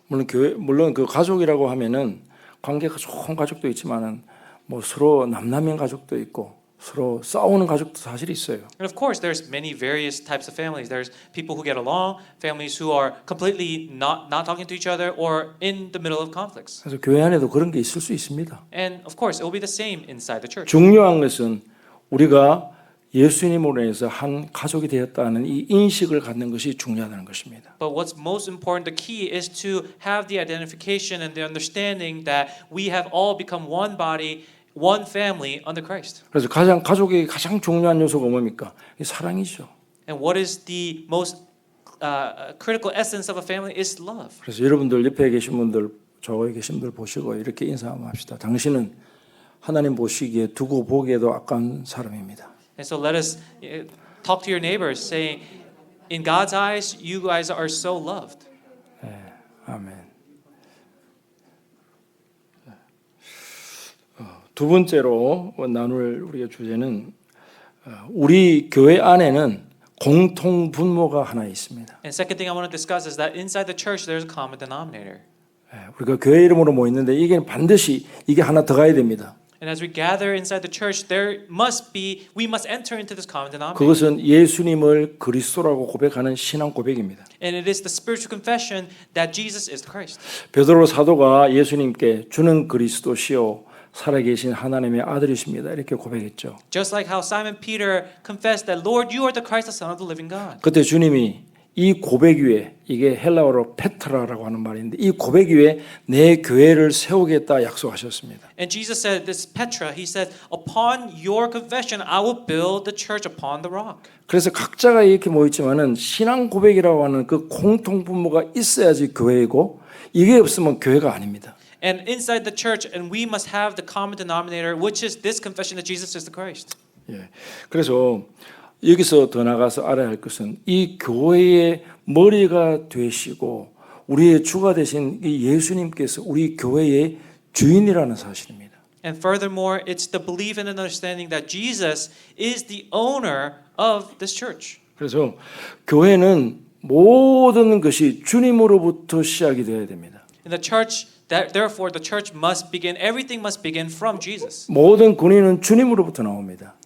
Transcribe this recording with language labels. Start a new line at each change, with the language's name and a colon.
Korean: 물론 그 가족이라고 하면은 관계가 좋은 가족도 있지만은 뭐 서로 남남인 가족도 있고 서로 싸우는 가족도 사실 있어요.
English: And of course, there's many various types of families. There's people who get along, families who are completely not talking to each other, or in the middle of conflicts.
Korean: 그래서 교회 안에도 그런 게 있을 수 있습니다.
English: And of course, it will be the same inside the church.
Korean: 중요한 것은 우리가 예수님으로 인해서 한 가족이 되었다는 이 인식을 갖는 것이 중요하다는 것입니다.
English: But what's most important, the key, is to have the identification and the understanding that we have all become one body, one family under Christ.
Korean: 그래서 가족의 가장 중요한 요소가 뭡니까? 이 사랑이죠.
English: And what is the most critical essence of a family is love.
Korean: 그래서 여러분들 옆에 계신 분들, 저기 계신 분들 보시고 이렇게 인사 한번 합시다. 당신은 하나님 보시기에 두고 보기에도 아까운 사람입니다.
English: And so let us talk to your neighbors saying, in God's eyes, you guys are so loved.
Korean: 아멘. 두 번째로 나눌 우리의 주제는 우리 교회 안에는 공통 분모가 하나 있습니다.
English: And second thing I want to discuss is that inside the church there's a common denominator.
Korean: 우리가 교회 이름으로 모였는데 이게 반드시 이게 하나 더 가야 됩니다.
English: And as we gather inside the church, we must enter into this common denominator.
Korean: 그것은 예수님을 그리스도라고 고백하는 신앙 고백입니다.
English: And it is the spiritual confession that Jesus is the Christ.
Korean: 베드로 사도가 예수님께 주는 그리스도시요 살아계신 하나님의 아들이십니다. 이렇게 고백했죠.
English: Just like how Simon Peter confessed that, Lord, you are the Christ, the Son of the living God.
Korean: 그때 주님이 이 고백 위에 이게 헬라어로 페트라라고 하는 말인데 이 고백 위에 내 교회를 세우겠다 약속하셨습니다.
English: And Jesus said, this Petra, he said, upon your confession, I will build the church upon the rock.
Korean: 그래서 각자가 이렇게 모였지만은 신앙 고백이라고 하는 그 공통 분모가 있어야지 교회이고 이게 없으면 교회가 아닙니다.
English: And inside the church, and we must have the common denominator, which is this confession that Jesus is the Christ.
Korean: 예. 그래서 여기서 더 나가서 알아야 할 것은 이 교회의 머리가 되시고 우리의 주가 되신 이 예수님께서 우리 교회의 주인이라는 사실입니다.
English: And furthermore, it's the belief and understanding that Jesus is the owner of this church.
Korean: 그래서 교회는 모든 것이 주님으로부터 시작이 되어야 됩니다.
English: In the church, therefore, the church must begin. Everything must begin from Jesus,
Korean: 모든 권위는 주님으로부터 나옵니다.